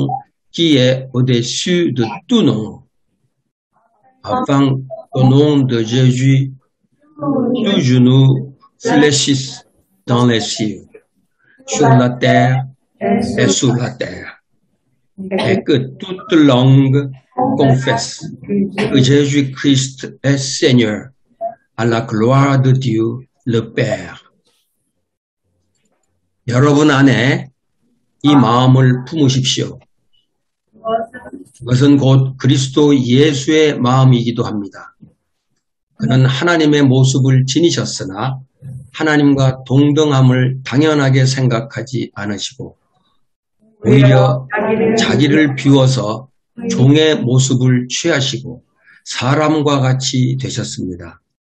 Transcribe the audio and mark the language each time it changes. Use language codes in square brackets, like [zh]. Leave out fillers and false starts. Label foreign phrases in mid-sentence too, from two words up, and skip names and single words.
[fr] qui est au-dessus de tout nom, afin qu'au nom de Jésus, tout genou fléchisse dans les cieux, sur la terre et sous la terre, et que toute langue confesse que Jésus-Christ est Seigneur, à la gloire de Dieu le Père. [ko] 여러분 안에 이 마음을 품으십시오. 그것은 곧 그리스도 예수의 마음이기도 합니다. 그는 하나님의 모습을 지니셨으나 하나님과 동등함을 당연하게 생각하지 않으시고 오히려 자기를 비워서 종의 모습을 취하시고 사람과 같이 되셨습니다.